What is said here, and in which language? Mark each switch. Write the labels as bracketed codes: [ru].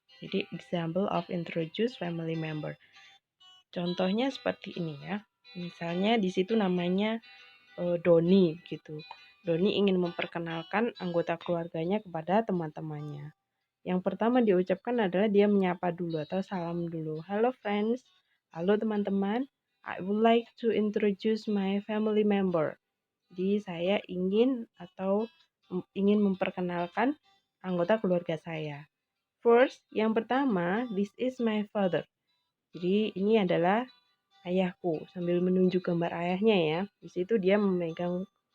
[id] Jadi [en] example of introduce family member. [id] Contohnya seperti ini ya. Misalnya di situ namanya Doni gitu. Doni ingin memperkenalkan anggota keluarganya kepada teman-temannya. Yang pertama diucapkan adalah dia menyapa dulu atau salam dulu. [en] Hello friends, [id] halo teman-teman. [en] I would like to introduce my family member. [id] Jadi saya ingin memperkenalkan anggota keluarga saya. [en] First, [id] yang pertama, [en] this is my father. [id] Jadi ini adalah ayahku, sambil menunjuk gambar ayahnya ya. Di situ dia memegang